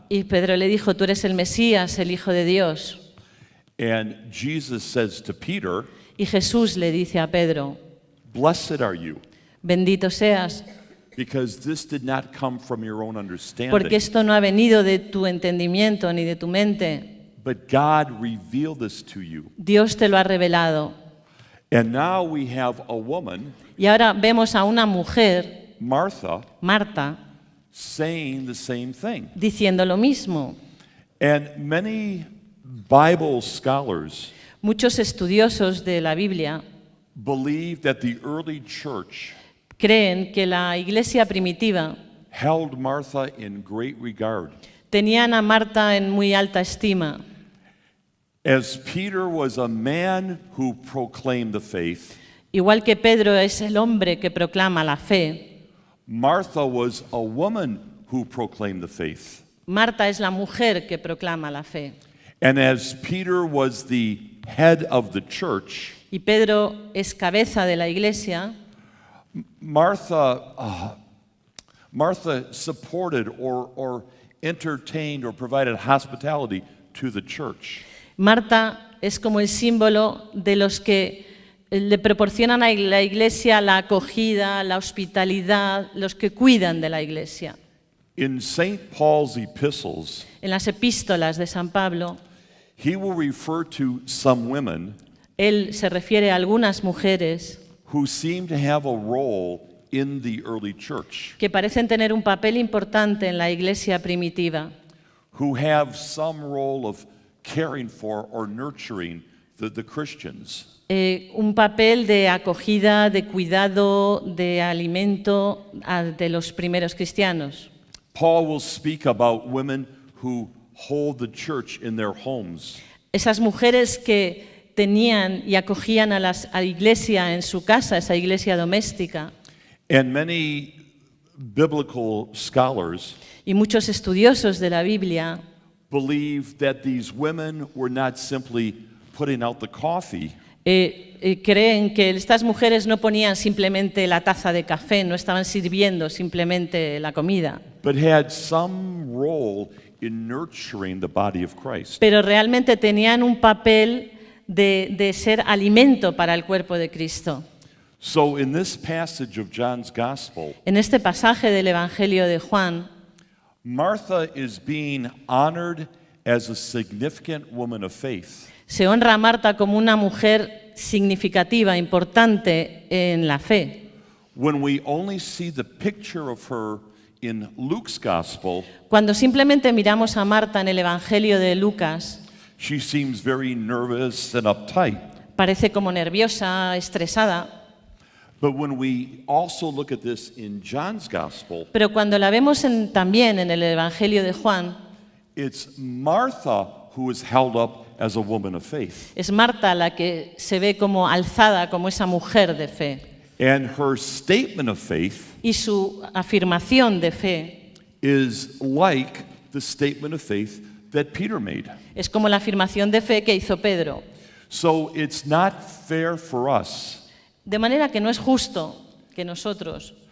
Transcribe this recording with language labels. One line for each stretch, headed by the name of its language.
Spanish: Y Pedro le dijo, tú eres el Mesías, el Hijo de Dios.
English: And Jesus says to Peter,
Spanish: Y Jesús le dice a Pedro,
English: blessed are you,
Spanish: bendito seas,
English: because this did not come from your own understanding,
Spanish: porque esto no ha venido de tu entendimiento ni de tu mente.
English: but God revealed this to you.
Spanish: Dios te lo ha revelado.
English: And now we have a woman,
Spanish: Y ahora vemos a una mujer,
English: Martha,
Spanish: Marta,
English: saying the same thing.
Spanish: diciendo lo mismo.
English: And many Bible scholars
Spanish: Muchos estudiosos de la Biblia
English: believe that the early church
Spanish: creen que la iglesia primitiva
English: held Martha in great regard.
Spanish: tenían a Marta en muy alta estima.
English: As Peter was a man who proclaimed the faith,
Spanish: Igual que Pedro es el hombre que proclama la fe,
English: Martha was a woman who proclaimed the faith.
Spanish: Marta es la mujer que proclama la fe.
English: And as Peter was the head of the church,
Spanish: Y Pedro es cabeza de la iglesia,
English: Martha supported or entertained or provided hospitality to the church.
Spanish: Marta es como el símbolo de los que le proporcionan a la iglesia la acogida, la hospitalidad, los que cuidan de la iglesia.
English: In St. Paul's epistles,
Spanish: En las epístolas de San Pablo,
English: he will refer to some women
Spanish: él se refiere a algunas mujeres
English: who seem to have a role in the early church,
Spanish: que parecen tener un papel importante en la iglesia primitiva,
English: who have some role of caring for or nurturing the Christians.
Spanish: un papel de acogida, de cuidado, de alimento de los primeros cristianos.
English: Paul will speak about women who hold the church in their homes.
Spanish: Esas mujeres que tenían y acogían a la iglesia en su casa, esa iglesia doméstica.
English: And many biblical scholars
Spanish: Y muchos estudiosos de la Biblia
English: believe that these women were not simply putting out the coffee,
Spanish: creen que estas mujeres no ponían simplemente la taza de café, no estaban sirviendo simplemente la comida,
English: but had some role in nurturing the body of Christ.
Spanish: pero realmente tenían un papel de ser alimento para el cuerpo de Cristo.
English: So in this passage of John's Gospel,
Spanish: En este pasaje del Evangelio de Juan,
English: Martha is being honored as a significant woman of faith.
Spanish: se honra a Marta como una mujer significativa, importante en la fe.
English: When we only see the picture of her in Luke's Gospel,
Spanish: Cuando simplemente miramos a Marta en el Evangelio de Lucas,
English: she seems very nervous and uptight.
Spanish: parece como nerviosa, estresada,
English: But when we also look at this in John's Gospel,
Spanish: pero cuando la vemos también en el Evangelio de Juan,
English: it's Martha who is held up as a woman of faith.
Spanish: es Marta la que se ve como alzada como esa mujer de fe.
English: And her statement of faith
Spanish: Y su afirmación de fe
English: is like the statement of faith that Peter made.
Spanish: es como la afirmación de fe que hizo Pedro.
English: So it's not fair for us
Spanish: De manera que no es justo que nosotros,